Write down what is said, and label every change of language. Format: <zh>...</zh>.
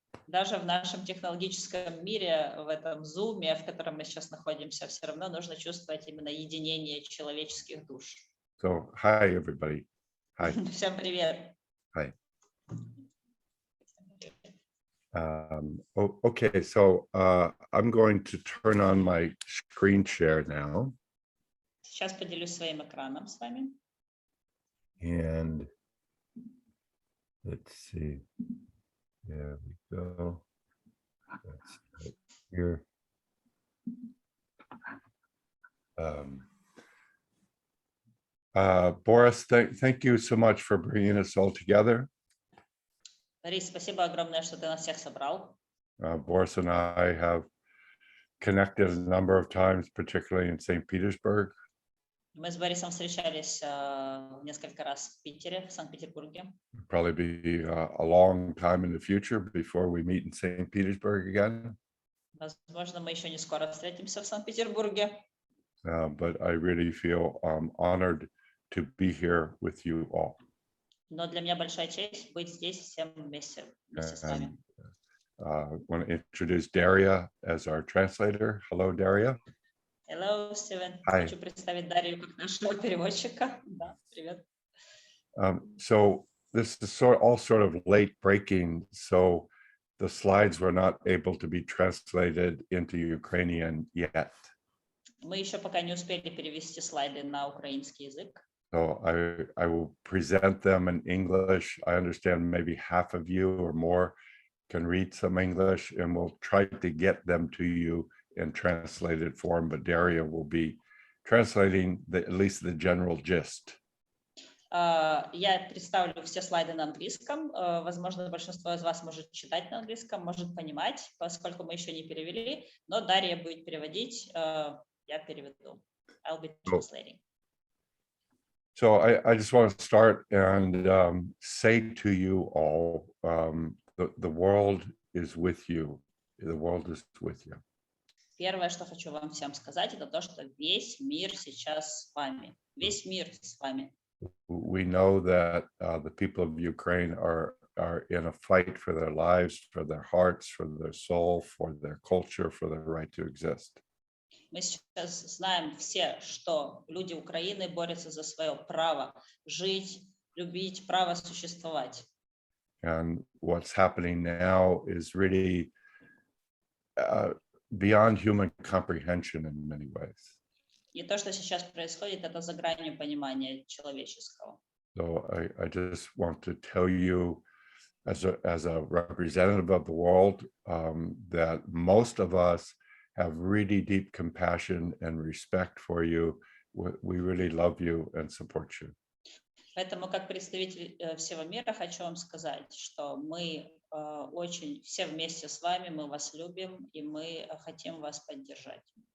<ru>Даже в нашем технологическом мире, в этом зуме, в котором мы сейчас находимся, все равно нужно чувствовать именно единение человеческих душ.</ru> <en>So, hi, everybody. Hi.</en> <ru>Всем привет.</ru> <en>Hi. Okay, so I'm going to turn on my screen share now.</en> <ru>Сейчас поделюсь своим экраном с вами.</ru> <en>And let's see. There we go. That's right here. Boris, thank you so much for bringing us all together.</en> <ru>Борис, спасибо огромное, что ты нас всех собрал.</ru> <en>Boris and I have connected a number of times, particularly in St. Petersburg.</en> <ru>Мы с Борисом встречались несколько раз в Питере, в Санкт-Петербурге.</ru> <en>Probably be a long time in the future before we meet in St. Petersburg again.</en> <ru>Возможно, мы еще не скоро встретимся в Санкт-Петербурге.</ru> <en>But I really feel honored to be here with you all.</en> <ru>Но для меня большая честь быть здесь всем вместе с вами.</ru> <en>I want to introduce Daria as our translator. Hello, Daria. Hello, Стивен. Hi.</en> <ru>Хочу представить Дарью как нашего переводчика. Да, привет.</ru> <en>So this is all sort of late breaking. So the slides were not able to be translated into Ukrainian yet.</en> <ru>Мы еще пока не успели перевести слайды на украинский язык.</ru> <en>So I will present them in English. I understand maybe half of you or more can read some English, and we'll try to get them to you in translated form, but Daria will be translating at least the general gist.</en> <ru>Я представлю все слайды на английском. Возможно, большинство из вас может читать на английском, может понимать, поскольку мы еще не перевели, но Дарья будет переводить, я переведу.</ru> <en>I'll be translating. So I just want to start and say to you all, the world is with you. The world is with you.</en> <ru>Первое, что хочу вам всем сказать, это то, что весь мир сейчас с вами. Весь мир с вами.</ru> <en>We know that the people of Ukraine are in a fight for their lives, for their hearts, for their soul, for their culture, for their right to exist.</en> <ru>Мы сейчас знаем все, что люди Украины борются за свое право жить, любить, право существовать.</ru> <en>And what's happening now is really beyond human comprehension in many ways.</en> <ru>И то, что сейчас происходит, это за гранью понимания человеческого.</ru> <en>So I just want to tell you, as a representative of the world, that most of us have really deep compassion and respect for you. We really love you and support you.</en> <ru>Поэтому, как представитель всего мира, хочу вам сказать, что мы очень все вместе с вами, мы вас любим и мы хотим вас поддержать.</ru>